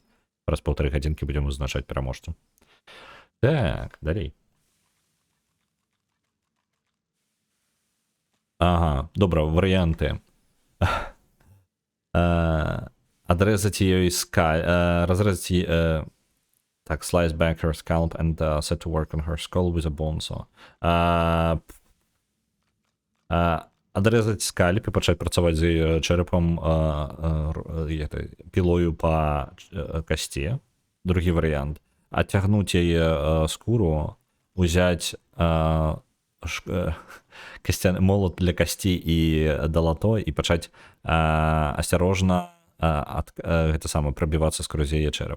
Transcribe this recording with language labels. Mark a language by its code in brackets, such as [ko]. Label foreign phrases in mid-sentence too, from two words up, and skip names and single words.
[be] Праз 1,5 гадзінкі будзем вызначаць пераможцу. Так, далей. Ага, добра, варыянты. Адрэзаць ёй разрэзаць так, [en] slice back her scalp and set to work on her skull with a bone saw. [be] Адрэзаць скальп і пачаць працаваць з яе чэрапам пілою па касці. Другі варыянт. Адцягнуць яе скуру, узяць молот для касці і далато і пачаць асцярожна гэта сама прабівацца скрозь яе чэрап.